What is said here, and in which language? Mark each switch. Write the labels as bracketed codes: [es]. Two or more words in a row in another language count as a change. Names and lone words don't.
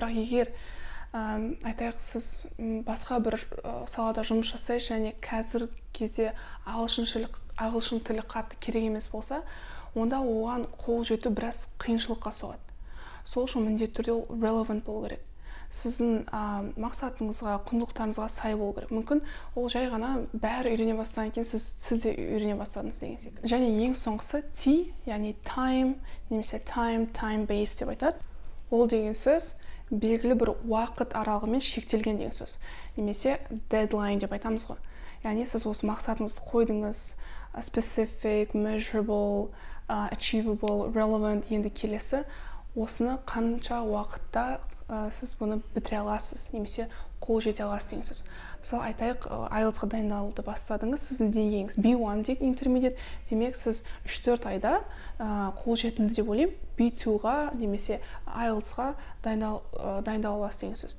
[kk] Бірақ егер айтайық, сіз басқа бір салада жұмыс жасайсыз және қазір кезде ағылшын тілі қатты керек емес болса, онда оған қол жету біраз қиыншылыққа соғады. Сол үшін міндетті түрде ол relevant болу керек. Сіздің мақсатыңызға, құндылықтарыңызға сай болу керек. Мүмкін ол жай ғана бәрі үйрене бастаған екен, сіз де үйрене бастадыңыз деген секілді. Және ең соңғысы T, яғни time, немесе [en] time based [kk] деп айтады. Ол деген сөз белгілі бір уақыт аралығымен шектелген деген сөз. Немесе deadline деп айтамыз ғой. Яғни сіз осы мақсатыңызды қойдыңыз, [en] specific, measurable, achievable, relevant, [kk] енді келесі осыны қанша уақытта сіз бұны бітіре аласыз, немесе қол жете аласыз деген сөз. Мысалы, айтайық, IELTS-ға дайындалуды бастадыңыз, сіздің деңгейіңіз B1 дейік, intermediate, демек сіз 3-4 айда қол жетімді деп ойлаймын, B2-ға немесе IELTS-ға дайындала аласыз деген сөз.